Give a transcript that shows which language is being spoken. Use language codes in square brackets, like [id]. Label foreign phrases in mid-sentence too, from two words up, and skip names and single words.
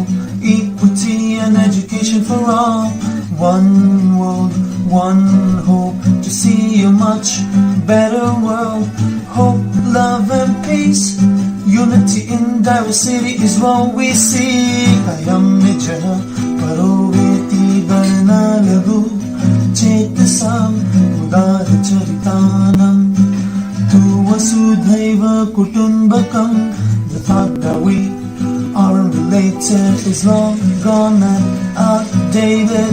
[en] Equity and education for all. One world, one hope to see a much better world. Hope, love and peace. Unity in diversity is what we seek. [sa] अयं निजः परोवेति गणना लघु चेतसाम् उदार चरितानां तु वसुधैव कुटुम्बकम्. [en] The thought that we are unrelated is long gone and outdated.